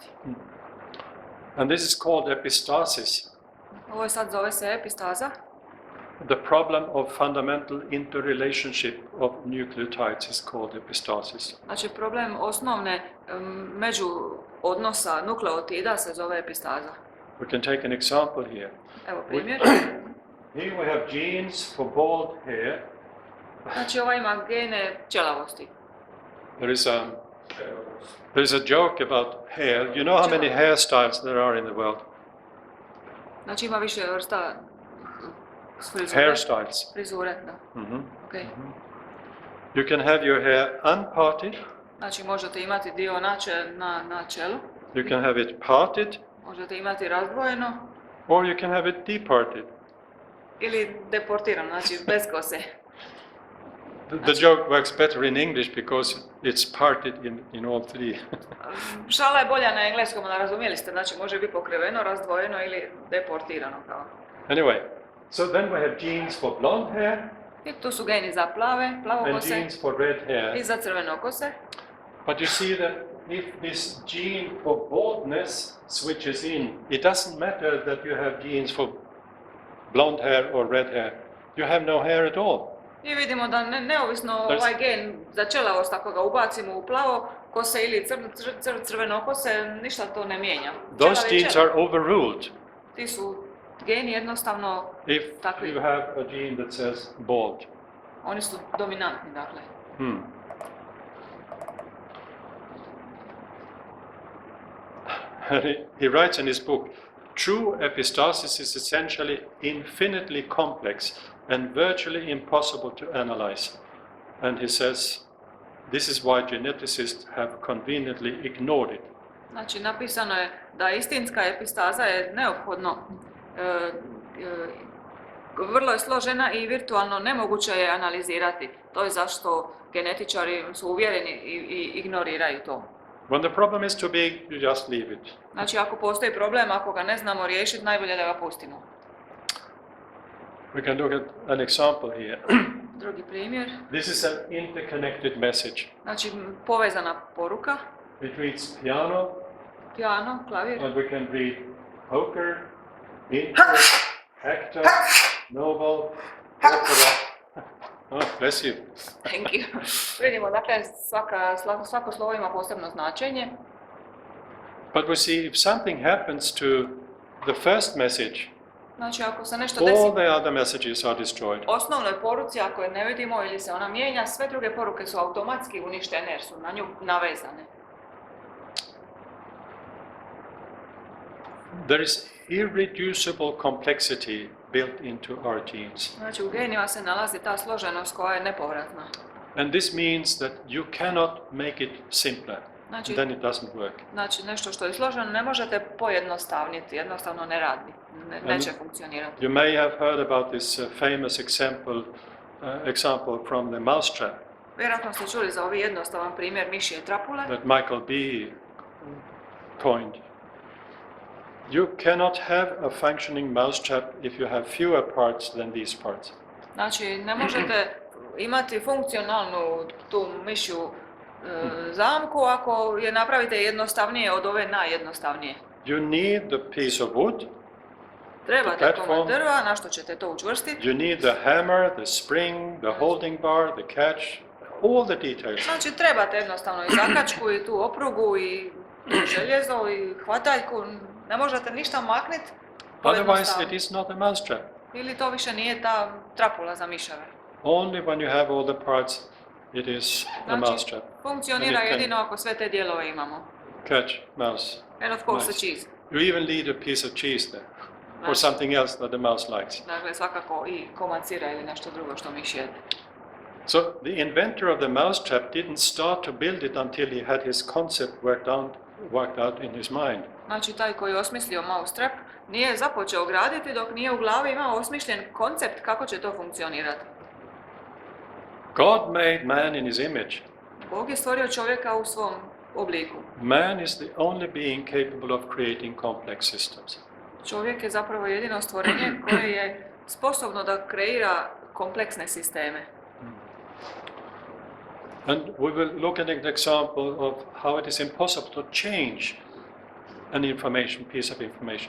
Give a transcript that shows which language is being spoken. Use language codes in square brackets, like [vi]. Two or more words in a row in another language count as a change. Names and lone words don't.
[en] And this is called epistasis. [hr] Ovo je sad zove se epistaza. [en] The problem of fundamental interrelationship of nucleotides is called epistasis. [hr] Znači, problem osnovne među odnosa nukleotida se zove epistaza. [en] We can take an example here. [hr] Evo primjer. [en] Here we have genes for bald hair. [hr] Znači, ova ima gene ćelavosti. [en] There is a joke about hair. You know how many hairstyles there are in the world? [hr] Znači, ima više vrsta frizure. [en] Hairstyles. [hr] Frizure, da. [en] Okay. You can have your hair unparted. [hr] Znači, možete imati dio na čelu. [en] You can have it parted. [hr] Možete imati razdvojeno. [en] Or you can have it departed. [hr] Ili deportirano, znači bez kose. [en] The joke works better in English because it's parted in all three. [hr] Šala je bolja na engleskom, ali razumijeli ste, znači može biti pokriveno, razdvojeno ili deportirano kao. [en] Anyway, so then we have genes for blonde hair. [hr] I tu su geni za [en] And [hr] plavokose [en] genes for red hair. [hr] i za crvenokose. [en] But you see that if this gene for baldness switches in, it doesn't matter that you have genes for blonde hair or red hair. You have no hair at all. [hr] I vidimo da neovisno ovaj gen za ćelavost, ako ga ubacimo u plavo kose ili crvenokose, ništa to ne mijenja. [en] Those genes are overruled [hr] Ti su geni jednostavno [en] if [hr] takvi. [en] you have a gene that says bald. [hr] Oni su dominantni, dakle. [en] He writes in his book, true epistasis is essentially infinitely complex and virtually impossible to analyze. And he says, this is why geneticists have conveniently ignored it. [hr] Znači, napisano je da istinska epistaza je neophodno, vrlo je složena i virtualno nemoguće je analizirati. To je zašto genetičari su uvjereni i ignoriraju to. [en] When the problem is too big, you just leave it. [hr] Znači, ako postoji problem, ako ga ne znamo riješiti, najbolje da ga pustimo. [en] We can look at an example here. [hr] Drugi primjer. [en] This is an interconnected message. [hr] Znači, povezana poruka. [en] It reads piano, [hr] Klavir. [en] and we can read poker, interest, actor, novel, opera. Oh, bless you. Thank you. [hr] Vidimo, dakle, svako slovo ima posebno značenje. [en] But we see if something happens to the first message, [hr] Znači, ako se nešto desi [en] all the other messages are destroyed. [hr] osnovnoj poruci, ako je ne vidimo ili se ona mijenja, sve druge poruke su automatski uništene jer su na nju navezane. [en] There is irreducible complexity built into our genes. [hr] Znači, u genima se nalazi ta složenost koja je nepovratna. [en] And this means that you cannot make it simpler. [hr] Znači, [en] Then it doesn't work. [hr] Znači, nešto što je složeno ne možete pojednostavniti, jednostavno ne radi, neće funkcionirati. [en] You may have heard about this famous example from the mousetrap [hr] Vjerojatno ste čuli za ovaj jednostavan primjer mišje trapule. [en] that Michael B. coined. You cannot have a functioning mousetrap if you have fewer parts than these parts. [hr] Znači, ne možete imati funkcionalnu tu mišju zamku ako je napravite jednostavnije od ove najjednostavnije. [en] You need the piece of wood, [hr] Trebate komad drva, na što ćete to učvrstiti. [en] you need the hammer, the spring, the holding bar, the catch, all the details. [hr] Znači, trebate jednostavno i zakačku, i tu oprugu, i tu željezo, i hvataljku. Ne možete ništa makniti. [en] Otherwise it is not a mousetrap. [hr] Ili to više nije ta trapula za miševe. [en] Only when you have all the parts it is a [hr] Znači, [en] mousetrap. [hr] funkcionira [en] And it can [hr] jedino ako sve te dijelove imamo. [en] Catch, mouse. And of course Nice. the cheese. You even need a piece of cheese there. Or [hr] Znači, [en] something else that the mouse likes. [hr] dakle, svakako i komad sira ili nešto drugo što miš jede. [en] So the inventor of the mousetrap didn't start to build it until he had his concept worked out in his mind. [hr] Znači, taj koji je osmislio mousetrap nije započeo graditi dok nije u glavi imao osmišljen koncept kako će to funkcionirati. [en] God made man in his image. [hr] Bog je stvorio čovjeka u svom obliku. [en] Man is the only being capable of creating complex systems. [hr] Čovjek je zapravo jedino stvorenje koje je sposobno da kreira kompleksne sisteme. [en] And we will look at an example of how it is impossible to change an piece of information.